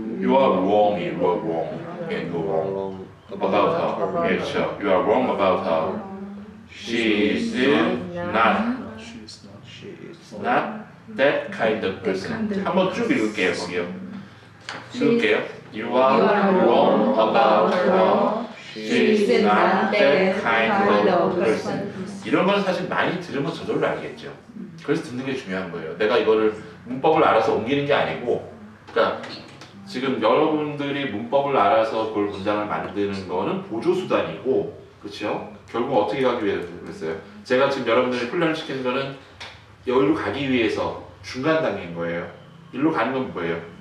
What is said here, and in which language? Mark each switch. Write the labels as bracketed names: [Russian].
[English] You are wrong. You are wrong. 예, You you are are wrong wrong about her. [Korean] 예, 그렇죠. [English] You are wrong about her. She is not She is not that kind of person. [Korean] 한번 쭉 읽을게요, 거기요. 읽을게요. [English] You are wrong about her. She is not that kind of person. [Korean] 이런 건 사실 많이 들으면 저절로 알겠죠. 그래서 듣는 게 중요한 거예요. 내가 이거를 문법을 알아서 옮기는 게 아니고, 그러니까 지금 여러분들이 문법을 알아서 그걸 문장을 만드는 거는 보조 수단이고, 그렇죠? 결국 어떻게 가기 위해서 그랬어요? 제가 지금 여러분들이 훈련을 시키는 거는 여기로 가기 위해서 중간 단계인 거예요. 일로 가는 건 뭐예요?